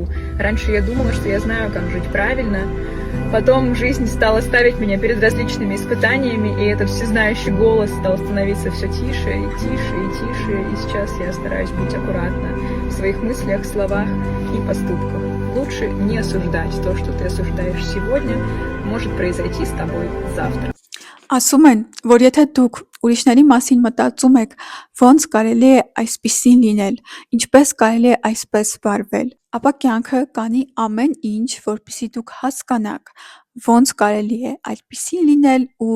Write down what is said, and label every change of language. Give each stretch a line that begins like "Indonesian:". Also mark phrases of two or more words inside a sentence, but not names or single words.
Russian: Раньше я думала, что я знаю, как жить правильно. Потом жизнь стала ставить меня перед различными испытаниями, и этот всезнающий голос стал становиться все тише и тише и тише. И сейчас я стараюсь быть аккуратна в своих мыслях, словах и поступках. Лучше не осуждать. То, что ты осуждаешь сегодня, может произойти с тобой завтра.
Armenian: Ասում են, որ եթե դուք ուրիշների մասին մտածում եք, ոնց կարելի է այսպիսին լինել, ինչպես կարելի է այսպես վարվել, ապա կյանքը կանի ամեն ինչ, որպեսզի դուք հասկանաք, ոնց կարելի է այդպիսին լինել ու